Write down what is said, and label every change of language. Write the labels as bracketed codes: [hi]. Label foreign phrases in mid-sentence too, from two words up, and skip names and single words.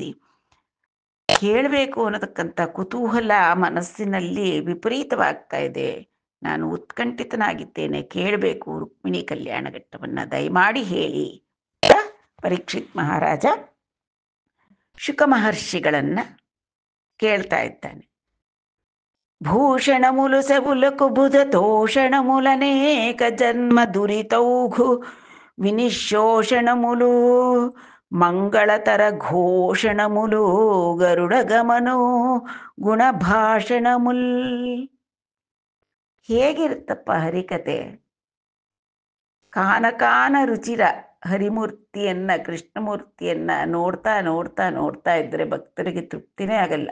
[kn] ಕೇಳಬೇಕು ಅನ್ನತಕ್ಕಂಥ ಕುತೂಹಲ ಮನಸ್ಸಿನಲ್ಲಿ ವಿಪರೀತವಾಗ್ತಾ ಇದೆ, ನಾನು ಉತ್ಕಂಠಿತನಾಗಿದ್ದೇನೆ, ಕೇಳಬೇಕು ರುಕ್ಮಿಣಿ ಕಲ್ಯಾಣ ಘಟ್ಟವನ್ನು ದಯಮಾಡಿ ಹೇಳಿ. ಪರೀಕ್ಷಿತ್ ಮಹಾರಾಜ ಶುಕ ಮಹರ್ಷಿಗಳನ್ನ ಕೇಳ್ತಾ ಇದ್ದಾನೆ. [te] భూషణములు సెవులకు బుధ తోషణములనేక జన్మ దురితౌఘు వినిశోషణములు మంగళతర ఘోషణములు గరుడ గమను ಗುಣಭಾಷಣಮುಲ್. [kn] ಹೇಗಿರುತ್ತಪ್ಪ ಹರಿಕತೆ? ಕಾನಕಾನ ರುಚಿರ ಹರಿಮೂರ್ತಿಯನ್ನ, ಕೃಷ್ಣಮೂರ್ತಿಯನ್ನ ನೋಡ್ತಾ ನೋಡ್ತಾ ನೋಡ್ತಾ ಇದ್ರೆ ಭಕ್ತರಿಗೆ ತೃಪ್ತಿನೇ ಆಗಲ್ಲ.